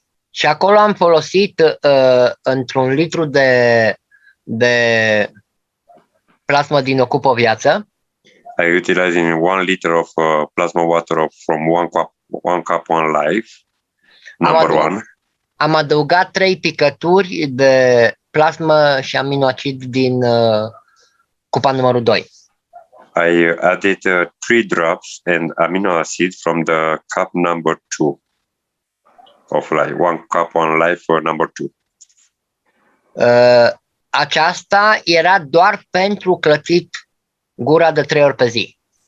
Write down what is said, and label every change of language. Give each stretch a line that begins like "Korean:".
Romanian: Și acolo am folosit într-un litru de plasmă din Ocup o Viață.
English: I utilize in 1 liter of plasma water from one cup, one life, number one.
Romanian: Am adăugat 3 picături de plasmă și aminoacid din cupa numărul 2.
English: I added 3 drops and amino acid from the cup number 2 of life, one cup, one life for number 2.
Romanian: Aceasta era doar pentru clătit gura de 3 ori pe zi.